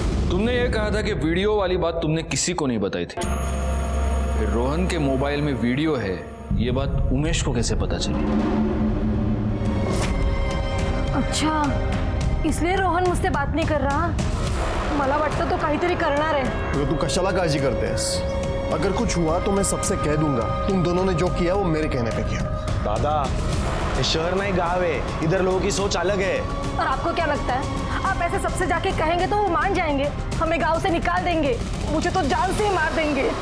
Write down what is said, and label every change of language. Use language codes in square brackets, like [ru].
[hi] तुमने ये कहा था कि वीडियो वाली बात तुमने किसी को नहीं बताई थी। फिर रोहन के मोबाइल में वीडियो है, ये बात उमेश को कैसे पता चली? अच्छा, इसलिए रोहन मुझसे बात नहीं कर रहा? [mr] मला वाटतं तो काहीतरी करणार आहे। तो तू कशाला काळजी करतेस? [hi] अगर कुछ हुआ तो मैं सबसे कह दूंगा तुम दोनों ने जो किया वो मेरे कहने पे किया। दादा, ये शहर नहीं गाँव है, इधर लोगों की सोच अलग है। और आपको क्या लगता है आप ऐसे सबसे जाके कहेंगे तो वो मान जाएंगे, हमें गांव से निकाल देंगे, मुझे तो जान से ही मार देंगे।